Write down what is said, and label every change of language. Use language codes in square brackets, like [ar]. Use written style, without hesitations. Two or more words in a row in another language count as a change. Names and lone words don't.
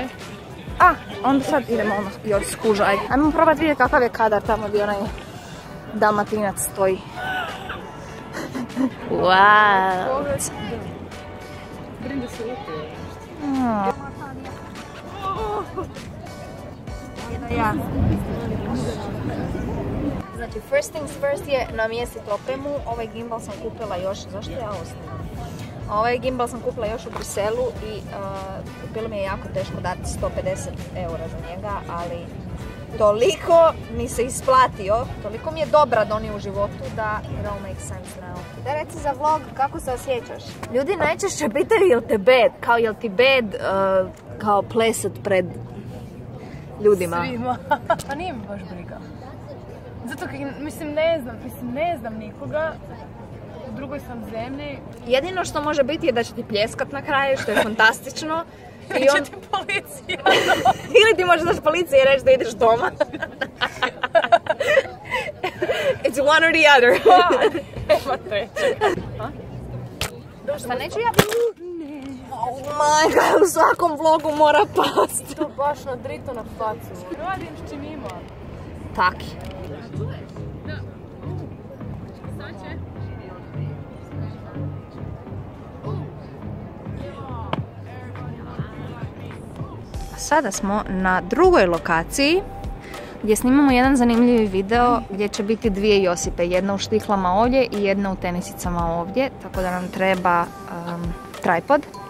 [hr] Onda sad idemo ono još skužaj. Ajmo probati vidjeti kakav je kadar tamo gdje onaj Dalmatinac stoji. Wow. Brim da se upije. Ja. Znači, [en] first things first [hr] je namjestiti opremu. Ovaj gimbal sam kupila još, zašto ja ovo snimam? Ovaj gimbal sam kupila još u Briselu i bilo mi je jako teško dati 150 eura za njega, ali toliko mi se isplatio, toliko mi je dobra donio u životu da [en] it all makes sense now. [hr] Da reci za vlog, kako se osjećaš? Ljudi najčešće pitaju jel te bed, kao jel ti bed kao plesat pred ljudima. Svima. Pa nije mi baš briga. Zato ne znam nikoga. U drugoj sam zemlji. Jedino što može biti je da će ti pljeskat na kraju, što je fantastično. Ili će ti policija. Ili ti možeš daš policiji i reći da ideš doma. [en] It's one or the other. [hr] Nema treće. Šta neću ja? [en] Oh my god, [hr] u svakom vlogu mora past. To baš nadrito na facu. Radim s čim ima. Taki. Sada smo na drugoj lokaciji gdje snimamo jedan zanimljivi video gdje će biti dvije Josipe, jedna u štiklama ovdje i jedna u tenisicama ovdje, tako da nam treba tripod.